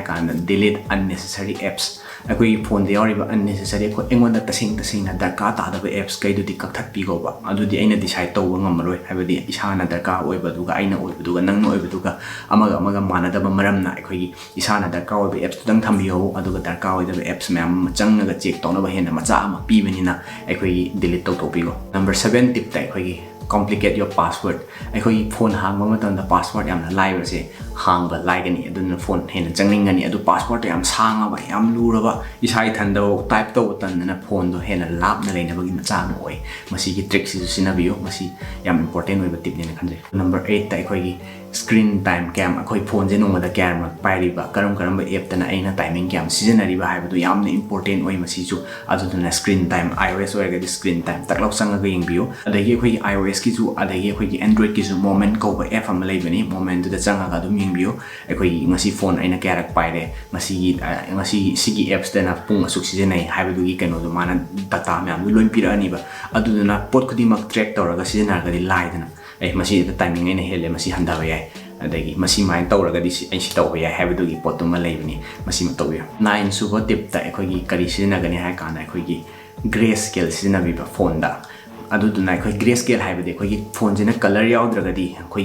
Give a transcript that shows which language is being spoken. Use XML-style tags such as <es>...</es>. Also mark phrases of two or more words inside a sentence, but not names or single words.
<mni>ꯀꯥꯟꯗ</mni> <en>delete unnecessary apps</en> <mni>ꯑꯩꯈꯣꯏꯒꯤ ꯐꯣꯟꯗ ꯌꯥꯎꯔꯤꯕ unnecessary ꯑꯩꯉꯣꯟꯗ ꯇꯁꯦꯡꯅ ꯗꯔꯀꯥꯔ ꯇꯥꯗꯕ apps ꯀꯩꯗꯨꯗꯤ ꯀꯛꯊꯠꯄꯤꯈꯣꯕ ꯑꯗꯨꯗꯤ ꯑꯩꯅ ꯗꯤꯁꯥꯏꯗ ꯇꯧꯕ ꯉꯝꯃꯔꯣꯏ ꯍꯥꯏꯕꯗꯤ ꯏꯁꯥꯅ ꯗꯔꯀꯥꯔ ꯑꯣꯏꯕꯗꯨꯒ ꯑꯩꯅ ꯑꯣꯏꯕꯗꯨꯒ ꯅꯪꯅ ꯑꯣꯏꯕꯗꯨꯒ ꯑꯃꯒ ꯃꯥꯟꯅꯗꯕ ꯃꯔꯝꯅ ꯑꯩꯈꯣꯏꯒꯤ ꯏꯁꯥꯅ ꯗꯔꯀꯥꯔ ꯑꯣꯏꯕ apps ꯊꯝꯕꯤꯌꯣ ꯑꯗꯨꯒ ꯗꯔꯀꯥꯔ ꯑꯣꯏꯗꯕ apps ꯃꯌꯥꯝ ꯑꯃ ꯆꯪꯉꯒ ꯆꯦꯛ ꯇꯧꯅꯕ ꯍꯦꯟꯅ ꯃꯆꯥ ꯑꯃ ꯄꯤꯕꯅꯤ나 ꯑꯩꯈꯣꯏꯒꯤ delete ꯇꯧꯊꯣꯛꯄꯤꯈꯣ number 7 ꯇꯤꯞꯇ ꯑꯩꯈꯣꯏꯒꯤ</mni> <en>complicate your password</en> <mni>ꯑꯩꯈꯣꯏꯒꯤ ꯐꯣꯟ ꯍꯥꯡꯕ ꯃꯇꯝꯗ password ꯌꯥꯝꯅ ꯂꯥꯏꯕꯁꯦ ꯍꯥꯡꯕ ꯂꯥꯏꯒꯅꯤ ꯑꯗꯨꯅ ꯐꯣꯟ ꯍꯦꯟꯅ ꯆꯪꯅꯤꯡꯒꯅꯤ ꯑꯗꯨ password ꯌꯥꯝ ꯁꯥꯡꯉꯕ ꯌꯥꯝ ꯂꯨꯔꯕ ꯏꯁꯥ ꯏꯊꯟꯗ ꯇꯥꯏꯞ ꯇꯧꯕ ꯇꯟꯗꯅ ꯐꯣꯟꯗꯣ ꯍꯦꯟꯅ ꯂꯥꯞꯅ ꯂꯩꯅꯕꯒꯤ ꯃꯆꯥ ꯑꯃ ꯑꯣꯏ ꯃꯁꯤꯒꯤ ꯇ꯭ꯔꯤꯛꯁꯤꯁꯨ ꯁꯤꯖꯤꯟꯅꯕꯤꯌꯨ ꯃꯁꯤ ꯌꯥꯝ ꯏꯝꯄꯣꯔꯇꯦꯟ ꯑꯣꯏꯕ ꯇꯤꯞꯅꯦꯅ ꯈꯟꯖꯩ number 8ꯇ ꯑꯩꯈꯣꯏꯒꯤ</mni> <en>screen time</en> <mni>ꯀꯌꯥꯝ ꯑꯩꯈꯣꯏ ꯐꯣꯟꯁꯦ ꯅꯣꯡꯃꯗ ꯀꯌꯥꯔꯛ ꯄꯥꯏꯔꯤꯕ ꯀꯔꯝꯕ ꯑꯦꯞꯇꯅ ꯑꯩꯅ ꯇꯥꯏꯃꯤꯡ ꯀꯌꯥꯝ ꯁꯤꯖꯤꯟꯅꯔꯤꯕ ꯍꯥꯏꯕꯗꯨ ꯌꯥꯝꯅ ꯏꯝꯄꯣꯔꯇꯦꯟ ꯑꯣꯏ ꯃꯁꯤꯁꯨ ꯑꯗꯨꯗꯨꯅ</mni> <en>screen time iOS</en> <mni>ꯑꯣꯏꯔꯒꯗꯤ</mni> <en>screen time</en> <mni>ꯇꯛꯂꯥꯎ ꯆꯪꯉꯒ ꯌꯦꯡꯕꯤꯌꯨ ꯑꯗꯒꯤ ꯑꯩꯈꯣꯏꯒꯤ iOSꯀꯤꯁꯨ ꯑꯗꯒꯤ ꯑꯩꯈꯣꯏꯒꯤ Androidꯀꯤꯁꯨ moment ꯀꯧꯕ app ꯑꯃ ꯂꯩꯕꯅꯤ momentꯗꯨꯗ ꯆꯪꯉꯒ ꯑꯗꯨꯝ ꯌꯦꯡꯕꯤꯌꯨ ꯑꯩꯈꯣꯏꯒꯤ ꯉꯁꯤ ꯐꯣꯟ ꯑꯩꯅ ꯀꯌꯥꯔꯛ ꯄꯥꯏꯔꯦ ꯁꯤꯒꯤ appsꯇꯅ ꯄꯨꯡ ꯑꯁꯨꯛ ꯁꯤꯖꯤꯟꯅꯩ ꯍꯥꯏꯕꯗꯨꯒꯤ ꯀꯩꯅꯣꯗꯣ ꯃꯥꯅ ꯗꯥꯇꯥ ꯃꯌꯥꯝꯗꯨ ꯂꯣꯏ ꯄꯤꯔꯛꯑꯅꯤꯕ ꯑꯗꯨꯗꯨꯅ ꯄꯣꯠ ꯈꯨꯗꯤꯡꯃꯛ ꯇ꯭ꯔꯦꯛ ꯇꯧꯔꯒ ꯁꯤꯖꯤꯟꯅꯔꯒꯗꯤ ꯂꯥꯏꯗꯅ ꯃꯁꯤꯗ ꯇꯥꯏꯃꯤꯡ ꯑꯩꯅ ꯍꯦꯜꯂꯦ ꯃꯁꯤ ꯍꯟꯊꯕ ꯌꯥꯏ ꯑꯗꯒꯤ ꯃꯁꯤ ꯃꯥꯏꯅ ꯇꯧꯔꯒꯗꯤ ꯑꯩ ꯁꯤ ꯇꯧꯕ ꯌꯥꯏ ꯍꯥꯏꯕꯗꯨꯒꯤ ꯄꯣꯠꯇꯨꯃ ꯂꯩꯕꯅꯤ ꯃꯁꯤꯃ ꯇꯧꯕꯤꯌꯨ 9 ꯁꯨꯕ ꯇꯤꯞꯇ ꯑꯩꯈꯣꯏꯒꯤ ꯀꯔꯤ ꯁꯤꯖꯤꯟꯅꯒꯅꯤ ꯍꯥꯏ ꯀꯥꯟꯗ ꯑꯩꯈꯣꯏꯒꯤ</mni> <en>grey scale</en> <mni>ꯁꯤꯖꯤꯟꯅꯕꯤꯕ ꯐꯣꯟꯗ ꯑꯗꯨꯗꯨꯅ ꯑꯩꯈꯣꯏ</mni> <en>grey scale</en> <mni>ꯍꯥꯏꯕꯗꯤ ꯑꯩꯈꯣꯏꯒꯤ ꯐꯣꯟꯁꯤꯅ ꯀꯂꯔ ꯌꯥꯎꯗ꯭ꯔꯒꯗꯤ ꯑꯩꯈꯣꯏꯒꯤ</mni>